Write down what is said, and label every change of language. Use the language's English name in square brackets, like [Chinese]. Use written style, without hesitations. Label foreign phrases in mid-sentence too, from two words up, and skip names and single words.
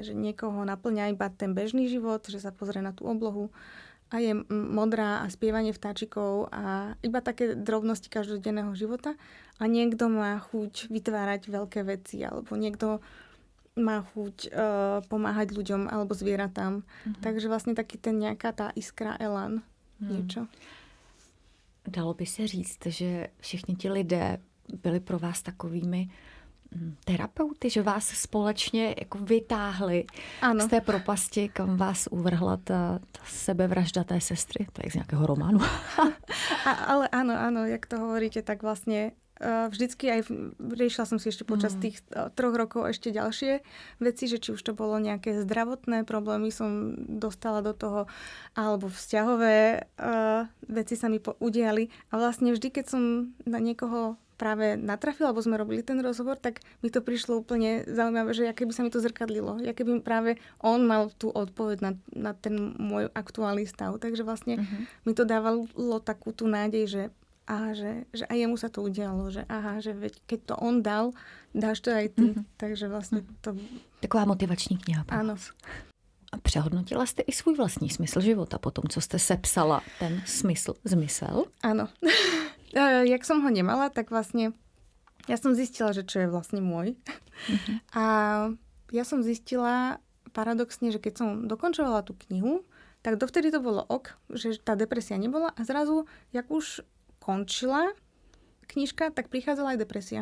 [Slovak] Že niekoho naplňa iba ten bežný život, že sa pozrie na tú oblohu a je modrá a spievanie vtáčikov a iba také drobnosti každodenného života. A niekto má chuť vytvárať veľké veci, alebo niekto má chuť pomáhať ľuďom alebo zvieratám. Takže vlastne taký ten nejaká tá iskra, elán, niečo. [Czech] Dalo by se říct, že všichni ti lidé byli pro vás takovými terapeuty, že vás společně jako vytáhli z té propasti, kam vás uvrhla ta sebevražda té sestry. To je z nějakého románu. [Slovak] Ale áno, jak to hovoríte, tak vlastne vždycky aj riešila som si ešte počas tých 3 rokov ešte ďalšie veci, že či už to bolo nejaké zdravotné problémy som dostala do toho, alebo vzťahové veci sa mi udiali. A vlastne vždy, keď som na niekoho práve natrafila, alebo sme robili ten rozhovor, tak mi to prišlo úplne zaujímavé, že aké by sa mi to zrkadlilo. Aké by práve on mal tú odpoveď na ten môj aktuálny stav. Takže vlastne mi to dávalo takú tú nádej, že aha, že aj jemu sa to udialo, že aha, že keď to on dal, dáš to aj ty. Takže vlastne to... [Czech] Taková motivační kniha. [Slovak] Áno. [Czech] A přehodnotila jste i svůj vlastní smysl života po tom, co jste sepsala ten zmysel? [Slovak] Áno. Jak som ho nemala, tak vlastne ja som zistila, že čo je vlastne môj. A ja som zistila paradoxne, že keď som dokončovala tú knihu, tak dovtedy to bolo že tá depresia nebola a zrazu, jak už končila knižka, tak prichádzala aj depresia.